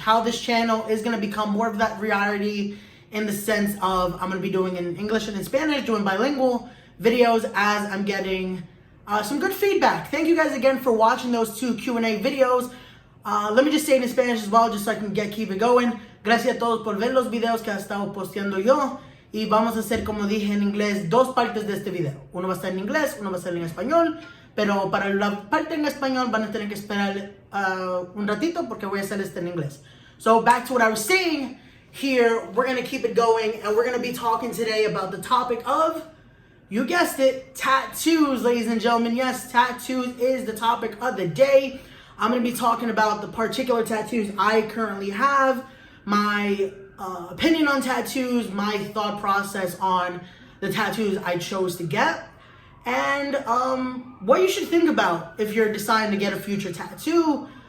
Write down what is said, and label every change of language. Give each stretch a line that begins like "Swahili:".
English: How this channel is going to become more of that variety in the sense of I'm going to be doing in English and in Spanish, doing bilingual videos as I'm getting some good feedback. Thank you guys again for watching those 2 Q&A videos. Let me just say it in Spanish as well, just so I can keep it going.
Spanish: Gracias a todos por ver los videos que ha estado posteando yo. Y vamos a hacer, como dije en inglés, 2 partes de este video. Uno va a estar en inglés, uno va a estar en español. Pero para la parte en español van a tener que esperar un ratito porque voy a hacer este en inglés.
English: So back to what I was saying. Here, we're going to keep it going, and we're going to be talking today about the topic of, you guessed it, tattoos, ladies and gentlemen. Yes, tattoos is the topic of the day. I'm going to be talking about the particular tattoos I currently have, my opinion on tattoos, my thought process on the tattoos I chose to get, and what you should think about if you're deciding to get a future tattoo.